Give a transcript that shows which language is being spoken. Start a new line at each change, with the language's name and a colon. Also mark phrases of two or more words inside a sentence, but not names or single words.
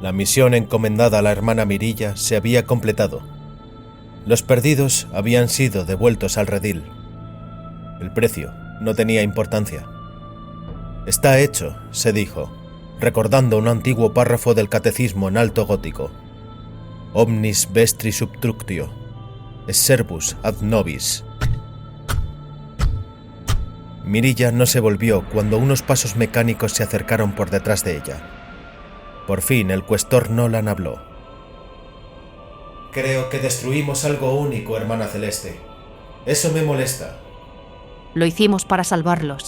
Spanish: La misión encomendada a la hermana Mirilla se había completado. Los perdidos habían sido devueltos al redil. El precio no tenía importancia. Está hecho, se dijo, recordando un antiguo párrafo del catecismo en alto gótico.
Latin: Omnis vestri subtructio, es servus ad nobis.
Spanish: Mirilla no se volvió cuando unos pasos mecánicos se acercaron por detrás de ella. Por fin el cuestor Nolan habló. Creo que destruimos algo único, hermana Celeste. Eso me molesta. Lo hicimos para salvarlos,